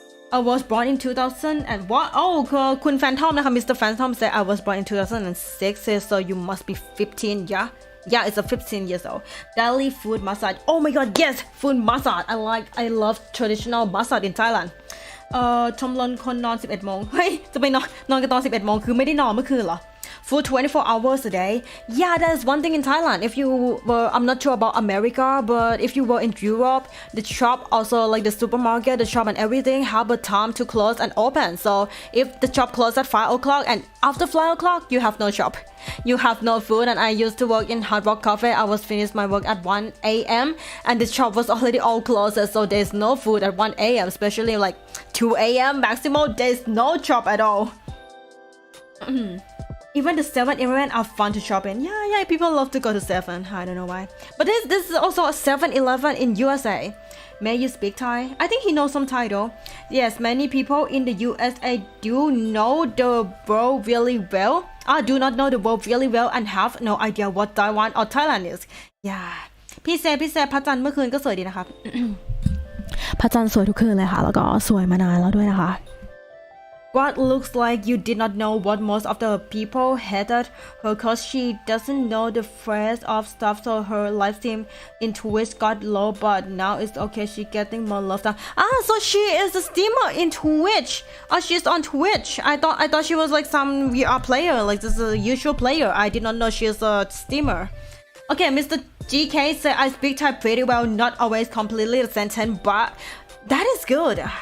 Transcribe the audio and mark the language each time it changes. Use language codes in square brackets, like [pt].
[en] I was born in 2000 and what? Oh, Kun Phantom, Mr. Phantom said I was born in 2006, so you must be 15, yeah? Yeah, it's a 15 years old. Daily food massage. Oh my god, yes, food massage. I love traditional massage in Thailand. [th] ชมรมคนนอน 11 โมง เฮ้ย จะไปนอนกันตอน 11 โมง คือไม่ได้นอนเมื่อคืนเหรอ? [en] For 24 hours a day. Yeah, that is one thing in Thailand. If you were, I'm not sure about America, but if you were in Europe, the shop also like the supermarket, the shop and everything have a time to close and open. So if the shop closed at 5 o'clock and after 5 o'clock, you have no shop. You have no food. And I used to work in Hard Rock Cafe. I was finished my work at 1 a.m. and the shop was already all closed. So there's no food at 1 a.m. Especially like 2 a.m. maximum. There's no shop at all. Even the 7-Eleven are fun to shop in. Yeah, people love to go to 7. I don't know why. But this is also a 7-Eleven in USA. May you speak Thai? I think he knows some Thai though. Yes, many people in the USA do know the world really well. Do not know the world really well and have no idea what Taiwan or Thailand is. Yeah. [th] พี่เซพระจันทร์เมื่อคืนก็สวยดีนะครับ พระจันทร์สวยทุกคืนเลยค่ะแล้วก็สวยมานานแล้วด้วยนะคะ [en] What looks like you did not know what most of the people hated her cause she doesn't know the phrase of stuff so her live stream in Twitch got low but now it's okay she getting more love now. So she is a streamer in Twitch. She's on Twitch. I thought she was like some VR player, like this is a usual player. I did not know she's a streamer. Okay, Mr. GK said I speak Thai pretty well, not always completely the sentence, but that is good.